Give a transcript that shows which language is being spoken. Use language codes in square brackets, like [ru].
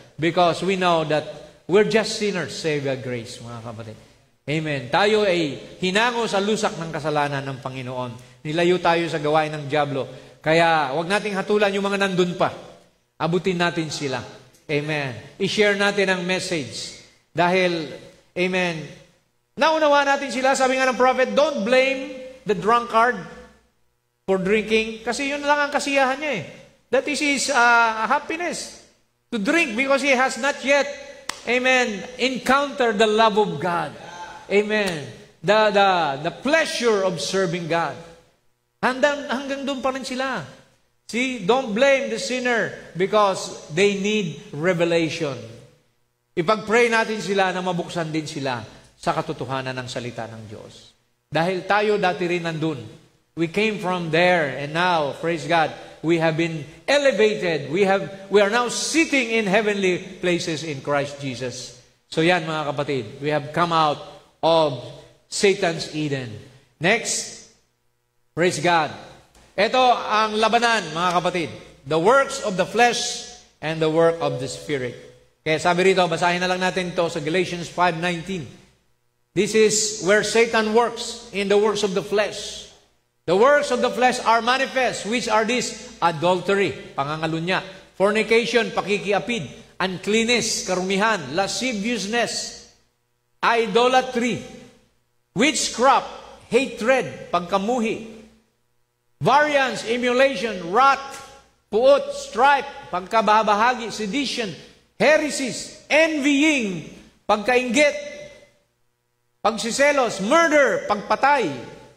[en] Because we know that we're just sinners saved by grace, [tl] mga kapatid. Amen. Tayo ay hinango sa lusak ng kasalanan ng Panginoon. Nilayo tayo sa gawain ng dyablo. Kaya wag nating hatulan yung mga nandun pa. Abutin natin sila. Amen. I-share natin ang message. Dahil, amen, naunawa natin sila. Sabi nga ng prophet, [en] don't blame the drunkard for drinking. [tl] Kasi yun lang ang kasiyahan niya eh. [en] That is his happiness. To drink because he has not yet, amen, encountered the love of God. Amen. The pleasure of serving God. [tl] Hanggang doon pa rin sila. [en] See, don't blame the sinner because they need revelation. [tl] Ipag-pray natin sila na mabuksan din sila sa katotohanan ng salita ng Diyos. Dahil tayo dati rin nandun. [en] We came from there and now, praise God, we have been elevated. We are now sitting in heavenly places in Christ Jesus. [tl] So yan mga kapatid, [en] we have come out of Satan's Eden. Next, praise God. [tl] Ito ang labanan, mga kapatid. [en] The works of the flesh and the work of the Spirit. [tl] Kaya sabi rito, basahin na lang natin ito sa [en] Galatians 5:19. This is where Satan works, in the works of the flesh. The works of the flesh are manifest, which are this: adultery, pangangalunya, fornication, pakikiapid, uncleanness, karumihan, lasciviousness, idolatry, witchcraft, hatred, pagkamuhi, variance, emulation, wrath, puot, strife, pagkabahagi, sedition, heresies, envying, pagkainggit, pagsiselos, murder, pagpatay.